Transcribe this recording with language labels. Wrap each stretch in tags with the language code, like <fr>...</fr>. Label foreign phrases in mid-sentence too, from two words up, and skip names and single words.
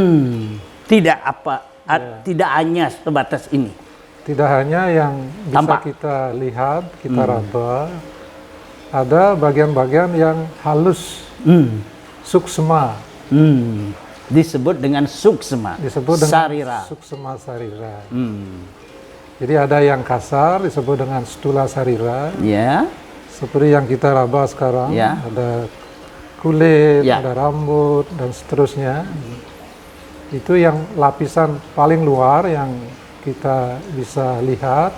<id>Tidak hanya sebatas ini. Tidak hanya yang bisa Tampak. kita lihat, kita raba, ada bagian-bagian yang halus, suksma. Disebut dengan suksma, Disebut dengan sarira. suksma sarira. Jadi ada yang kasar disebut dengan stula sarira. Ya. Seperti yang kita raba sekarang, Ya. ada kulit, Ya. ada rambut, dan seterusnya. Itu yang lapisan paling luar yang kita bisa lihat.</id>